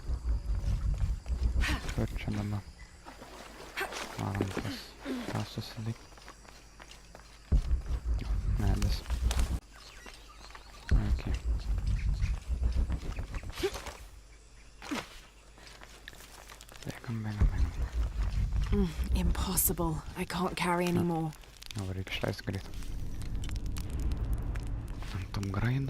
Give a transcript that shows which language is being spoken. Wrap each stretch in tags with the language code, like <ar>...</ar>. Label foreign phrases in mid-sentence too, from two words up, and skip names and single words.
<lt>Kur čia dabar? Varom tą susilikti. Medis. Okei. Bėgam.</lt> <en>Impossible. I can't carry any more.</en> <lt>Jau reikia išleisti greit. Ant graido.</lt>